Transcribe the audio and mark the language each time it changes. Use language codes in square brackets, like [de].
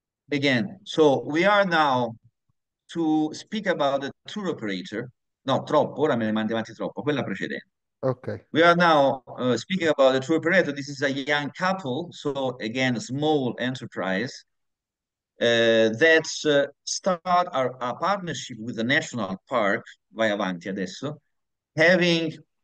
[en] Again, so we are now to speak about the tour operator. [it] No, troppo, ora me ne mandi avanti troppo, quella precedente. [en] Okay. We are now speaking about the tour operator. This is a young couple, so again, a small enterprise that start a partnership with the national park, [it] vai avanti adesso, [en] having